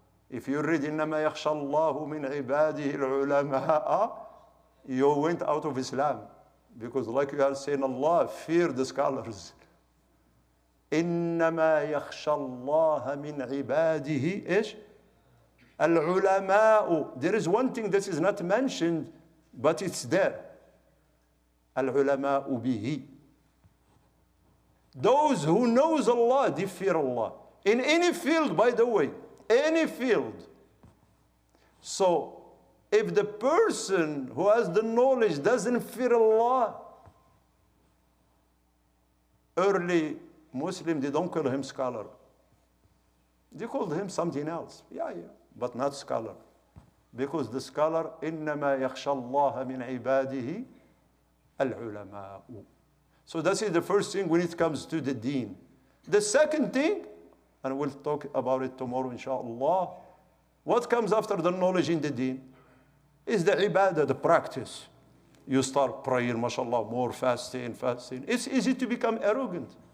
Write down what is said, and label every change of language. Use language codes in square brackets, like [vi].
[en] If you read [ar] إنما يخشى الله من عباده العلماء, [en] you went out of Islam. Because like you are saying, Allah fear the scholars. [ar] إنما يخشى الله من عباده إيش؟ العلماء. [en] There is one thing that is not mentioned, but it's there. [ar] العلماء به. [en] Those who knows Allah, they fear Allah. In any field, by the way, any field. So, if the person who has the knowledge doesn't fear Allah, early Muslim, they don't call him scholar. They called him something else. Yeah, but not scholar. Because the scholar, [ar] إِنَّمَا يَخْشَى اللَّهَ مِنْ عِبَادِهِ الْعُلَمَاءُ. [en] So that is the first thing when it comes to the deen. The second thing, and we'll talk about it tomorrow, inshallah, what comes after the knowledge in the deen is the ibadah, the practice. You start praying, mashallah, more fasting. It's easy to become arrogant.